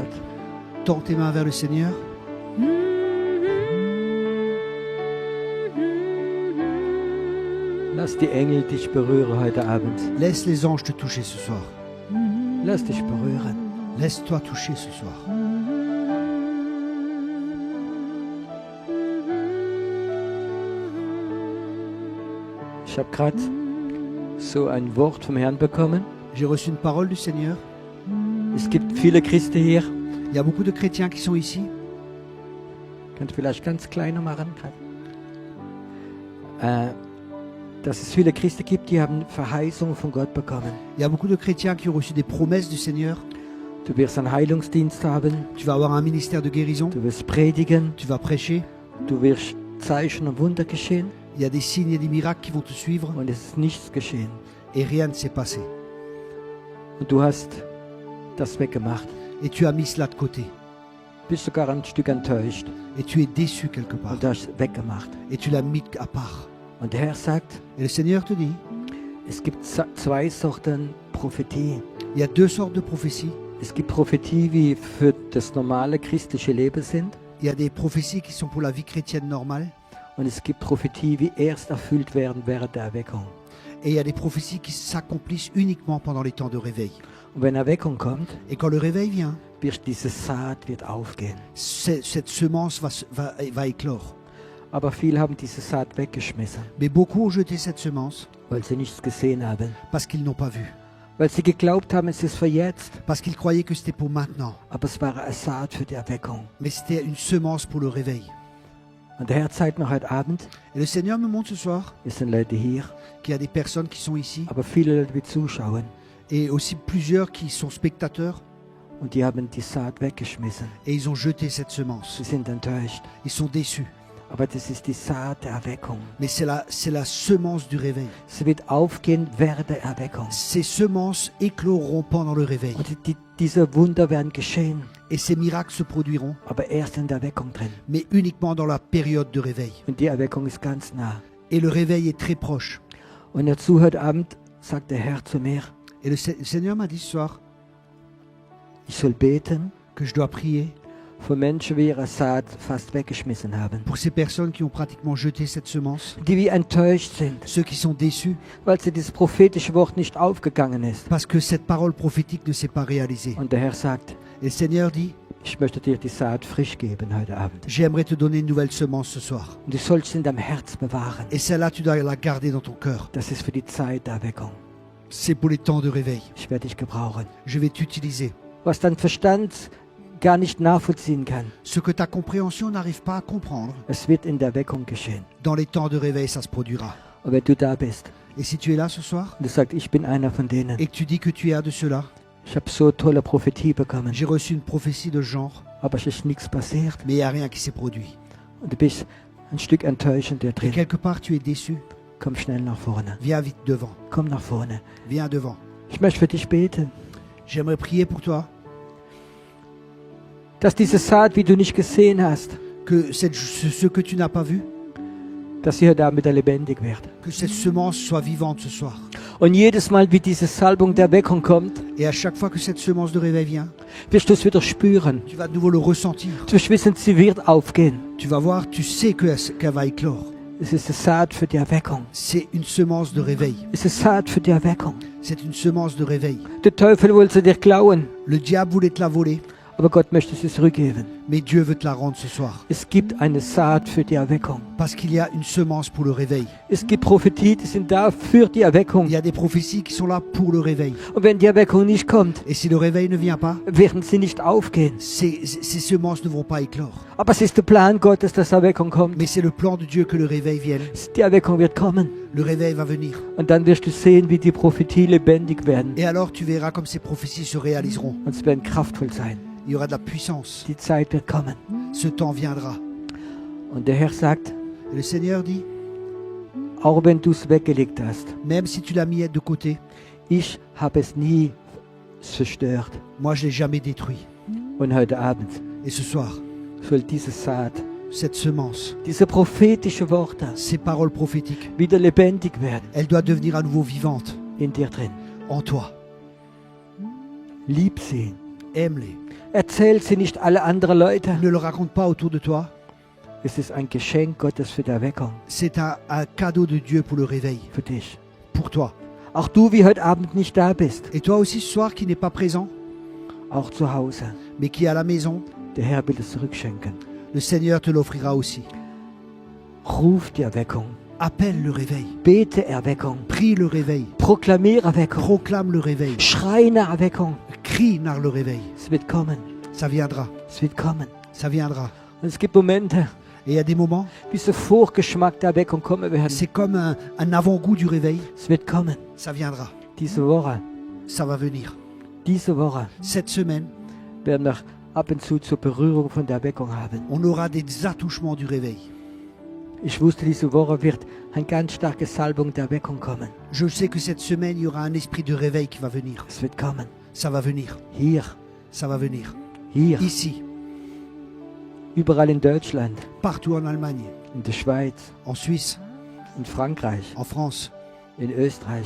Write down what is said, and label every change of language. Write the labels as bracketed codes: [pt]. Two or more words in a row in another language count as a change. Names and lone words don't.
[fr] Tends tes mains vers le Seigneur. [de] Lass die Engel dich berühren heute Abend. [fr] Laisse les anges te toucher ce soir. [de] Lass dich berühren. [fr] Laisse-toi toucher ce soir. [de] Ich habe gerade so ein Wort vom Herrn bekommen. [fr] J'ai reçu une parole du Seigneur. [de] Es gibt viele Christen hier. [fr] Il y a beaucoup de chrétiens qui sont ici. [de] Könnt ihr vielleicht ganz kleiner machen? Dass es viele Christen gibt, die haben Verheißungen von Gott bekommen. [fr] Il y a beaucoup de chrétiens qui ont reçu des promesses du Seigneur. [de] Du wirst einen Heilungsdienst haben. [fr] Tu vas avoir un ministère de guérison. [de] Du wirst predigen. [fr] Tu vas prêcher. [de] Du wirst Zeichen und Wunder geschehen. [fr] Il y a des signes et des miracles qui vont te suivre. [de] Und es ist nichts geschehen. [fr] Et rien ne s'est passé. [de] Und du hast das weggemacht. [fr] Et tu as mis cela de côté. [de] Bist sogar ein Stück enttäuscht. [fr] Et tu es déçu quelque part. [de] Und du hast es weggemacht. [fr] Et tu l'as mis à part. [de] Und der Herr sagt, [fr] Et le Seigneur te dit, [de] es gibt zwei Sorten Prophetie. [fr] il y a deux sortes de prophéties. [de] Es gibt Prophetie, wie für das normale christliche Leben sind. [fr] Il y a des prophéties qui sont pour la vie chrétienne normale. [de] Und es gibt Prophetie, wie erst erfüllt werden während der Erweckung. [fr] Et il y a des prophéties qui s'accomplissent uniquement pendant les temps de réveil. [de] Und wenn Erweckung kommt, [fr] Et quand le réveil vient, [de] diese Saat wird aufgehen. [fr] cette semence va éclore. [de] Aber viele haben diese Saat weggeschmissen, [fr] Mais beaucoup ont jeté cette semence [de] weil sie nichts gesehen haben. [fr] parce qu'ils n'ont pas vu. [de] Weil sie geglaubt haben, es ist für jetzt. [fr] Parce qu'ils croyaient que c'était pour maintenant. [de] Aber es war eine Saat für die Erweckung. [fr] Mais c'était une semence pour le réveil. [de] Und der Herr zeigt mir heute Abend, [fr] Et le Seigneur me montre ce soir [de] es sind Leute hier, [fr] qu'il y a des personnes qui sont ici. [de] aber viele Leute, die zuschauen. [fr] Et aussi plusieurs qui sont spectateurs. [de] Und die haben die Saat weggeschmissen. [fr] Et ils ont jeté cette semence. [de] Sie sind enttäuscht. [fr] Ils sont déçus. [de] Aber das ist die Saat der Erweckung. [fr] Mais c'est la semence du réveil. [de] Sie wird aufgehen während der Erweckung. [fr] Ces semences écloreront pendant le réveil. [de] Und diese Wunder werden geschehen, [fr] Et ces miracles se produiront, [de] aber erst in der Erweckung drin. [fr] mais uniquement dans la période de réveil. [de] Und die Erweckung ist ganz nah. [fr] Et le réveil est très proche. [de] Und dazu heute Abend sagt der Herr zu mir, [fr] Et le Seigneur m'a dit ce soir [de] ich soll beten [fr] que je dois prier [de] für Menschen, die ihre Saat fast weggeschmissen haben. [fr] pour ces personnes qui ont pratiquement jeté cette semence, [de] Die wie enttäuscht sind, [fr] ceux qui sont déçus [de] weil sie dieses prophetische Wort nicht aufgegangen ist. [fr] parce que cette parole prophétique ne s'est pas réalisée. [de] Und der Herr sagt, [fr] Et le Seigneur dit, [de] ich möchte dir die Saat frisch geben heute Abend. [fr] j'aimerais te donner une nouvelle semence ce soir. [de] Und du sollst sie in deinem Herz bewahren. [fr] Et celle-là, tu dois la garder dans ton cœur. [de] Das ist für die Zeit der Erweckung. [fr] C'est pour les temps de réveil. [de] Ich werde dich gebrauchen. [fr] Je vais t'utiliser. [de] Was dein Verstand gar nicht nachvollziehen kann, [fr] Ce que ta compréhension n'arrive pas à comprendre, [de] es wird in der Erweckung geschehen. [fr] dans les temps de réveil, ça se produira. [de] Und wenn du da bist [fr] Et si tu es là ce soir [de] und du sagst, ich bin einer von denen, [fr] et que tu dis que tu es un de ceux-là, [de] ich habe so tolle Prophetie bekommen, [fr] j'ai reçu une prophétie de ce genre, [de] aber es ist nichts passiert. [fr] mais il n'y a rien qui s'est produit. [de] Und du bist ein Stück enttäuscht in dir [fr] Et [de] drin. [fr] quelque part, tu es déçu. [de] Komm schnell nach vorne. [fr] Viens vite devant. [de] Komm nach vorne. [fr] Viens devant. [de] Ich möchte für dich beten. [fr] J'aimerais prier pour toi. [de] dass diese Saat, wie du nicht gesehen hast, [fr] que ce que tu n'as pas vu, [de] dass sie heute Abend wieder lebendig wird. [fr] que cette semence soit vivante ce soir. [de] Und jedes Mal, wie diese Salbung der Erweckung kommt, [fr] Et à chaque fois que cette semence de réveil vient, [de] wirst du es wieder spüren. [fr] tu vas de nouveau le ressentir. [de] Du wirst wissen, sie wird aufgehen. [fr] Tu vas voir, tu sais qu'elle va éclore. [de] Es ist eine Saat für die Erweckung. [fr] C'est une semence de réveil. [de] Es ist eine Saat für die Erweckung. [fr] C'est une semence de réveil. [de] Der Teufel wollte sie dir klauen, [fr] Le diable voulait te la voler, [de] aber Gott möchte sie zurückgeben. [fr] mais Dieu veut te la rendre ce soir. [de] Es gibt eine Saat für die Erweckung. [fr] Parce qu'il y a une semence pour le réveil. [de] Es gibt Prophetie, die sind da für die Erweckung. [fr] Il y a des prophéties qui sont là pour le réveil. [de] Und wenn die Erweckung nicht kommt, [fr] Et si le réveil ne vient pas, [de] werden sie nicht aufgehen. [fr] ces semences ne vont pas éclore. [de] Aber es ist der Plan Gottes, dass Erweckung kommt. [fr] Mais c'est le plan de Dieu que le réveil vienne. [de] Die Erweckung wird kommen. [fr] Le réveil va venir. [de] Und dann wirst du sehen, wie die Prophetie lebendig werden. [fr] Et alors tu verras comme ces prophéties se réaliseront. [de] Und sie werden kraftvoll sein. [fr] Il y aura de la puissance. [de] Die Zeit wird kommen. [fr] Ce temps viendra. [de] Und der Herr sagt, [fr] Et le Seigneur dit, [de] auch wenn du es weggelegt hast, [fr] même si tu l'as mis de côté, [de] ich habe es nie zerstört. [fr] moi je l'ai jamais détruit. [de] Und heute Abend [fr] Et ce soir, [de] soll diese Saat, [fr] cette semence, [de] diese prophetische Worte [fr] ces paroles prophétiques, [de] wieder lebendig werden [fr] elle doit devenir à nouveau vivante [de] in dir drin. [fr] en toi. [de] Lieb sie. [fr] Aime-les. [de] Erzähl sie nicht alle anderen Leute. [fr] Ne le raconte pas autour de toi. [de] Es ist ein Geschenk Gottes für die Erweckung, [fr] C'est un cadeau de Dieu pour le réveil, [de] für dich. [fr] pour toi. [de] Auch du, wie heute Abend nicht da bist, [fr] Et toi aussi ce soir qui n'es pas présent, [de] auch zu Hause. [fr] mais qui est à la maison, [de] Der Herr will es zurückschenken. [fr] le Seigneur te l'offrira aussi. [de] Ruf die Erweckung. [fr] Appelle le réveil. [de] Bete Erweckung. [fr] Prie le réveil. [de] Proklamiere Erweckung. [fr] Proclame le réveil. [de] Schrei nach Erweckung. [fr] Crie nach le réveil. [de] Es wird kommen. [fr] Ça viendra. [de] Es wird kommen. [fr] Ça viendra. [de] Und es gibt Momente, [fr] Et il y a des moments, [de] wie so Vorgeschmack der Erweckung kommen werden. [fr] c'est comme un avant-goût du réveil. [de] Es wird kommen. [fr] Ça viendra. [de] Diese Woche, [fr] Ça va venir. [de] diese Woche [fr] Cette semaine, [de] werden wir ab und zu zur Berührung von der Erweckung haben. [fr] on aura des attouchements du réveil. [de] Ich wusste, diese Woche wird eine ganz starke Salbung der Erweckung kommen. [fr] Je sais que cette semaine, il y aura un esprit de réveil qui va venir. [de] Es wird kommen. [fr] Ça va venir. [de] Hier, [fr] Ça va venir. [de] hier, [fr] Ici, [de] überall in Deutschland, [fr] partout en Allemagne, [de] in der Schweiz, [fr] en Suisse, [de] in Frankreich, [fr] en France, [de] in Österreich,